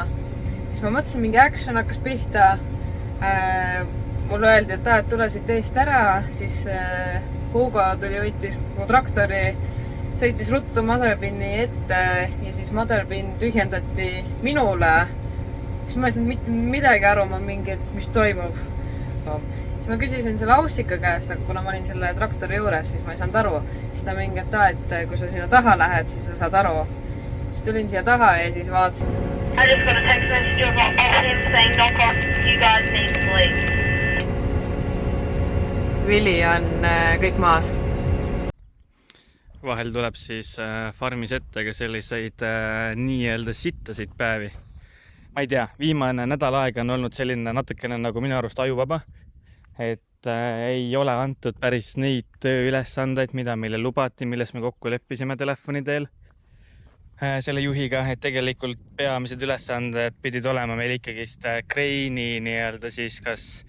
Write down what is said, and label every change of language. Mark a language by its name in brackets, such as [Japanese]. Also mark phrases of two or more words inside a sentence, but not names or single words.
[Estonian] Siis ma mõtlesin, mingi action hakkas pihta. Mulle öeldi, et tule siit eest ära, siis Hugo tuli, võttis mu traktori, sõitis ruttu motherpinni ette ja siis motherpinn tühjendati minule. Siis ma ei saanud mitte midagi aru, ma mingi, et mis toimub. Siis ma küsisin selle Aussika käest, aga kuna ma olin selle traktori juures, siis ma ei saanud aru. Siis ta mingi, et kui sa sinna taha lähed, siis sa saad aru. Siis tulin siia taha ja siis vaatasin. [English] I just got a text message of him saying knock off, you guys need to leave. [Estonian] Vili on kõik maas. Vahel tuleb siis farmis ette ka selliseid nii-öelda sittasid päevi. Ma ei tea, viimane nädal aega on olnud selline natukene nagu minu arust ajuvaba, et ei ole antud päris neid tööülesandeid, mida meile lubati, milles me kokku leppisime telefoni teel selle juhiga, et tegelikult peamised ülesanded pidid olema meil ikkagist kreini nii-öelda siis kas